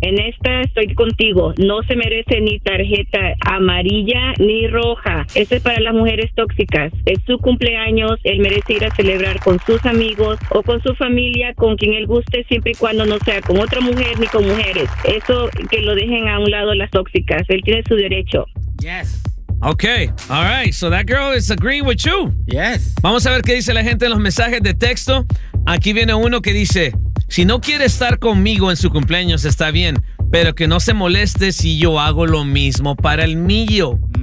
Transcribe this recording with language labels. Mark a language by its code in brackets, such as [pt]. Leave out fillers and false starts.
[es] En esta estoy contigo. No se merece ni tarjeta amarilla ni roja. Esto es para las mujeres tóxicas. Es su cumpleaños. Él merece ir a celebrar con sus amigos o con su familia, con quien él guste, siempre y cuando no sea con otra mujer ni con mujeres. Eso que lo dejen a un lado las tóxicas. Él tiene su derecho. [en] Yes. Okay, all right, so that girl is agreeing with you. Yes. [es] Vamos a ver qué dice la gente en los mensajes de texto. Aquí viene uno que dice, si no quiere estar conmigo en su cumpleaños, está bien, pero que no se moleste si yo hago lo mismo para el mío.